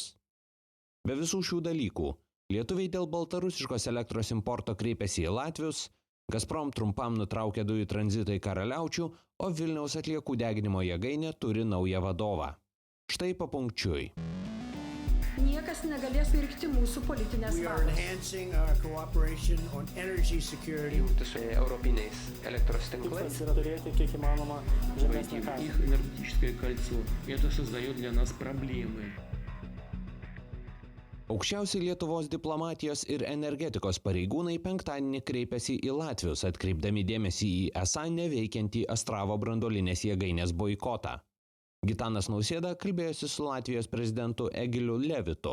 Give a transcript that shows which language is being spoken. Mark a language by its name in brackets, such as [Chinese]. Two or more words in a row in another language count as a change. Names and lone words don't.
[Lithuanian] Be visų šių dalykų, lietuviai dėl baltarusiškos elektros importo kreipėsi į latvius, Gazprom trumpam nutraukė dujų tranzitą į Karaliaučių, o Vilniaus atliekų deginimo jėgainė turi naują vadovą. Štai papunkčiui. Niekas negalės pirkti mūsų politinės valios. Jungtis su europiniais elektros tinklais. Yra turėti kiek įmanoma žemesnę kainą. [Russian] Их энергетическое кольцо. Это создает для нас проблемы. [Lithuanian] Aukščiausi Lietuvos diplomatijos ir energetikos pareigūnai penktadienį kreipėsi į latvius, atkreipdami dėmesį į esą neveikiantį Astravo branduolinės jėgainės boikotą. Gitanas Nausėda kalbėjosi su Latvijos prezidentu Egiliu Levitu.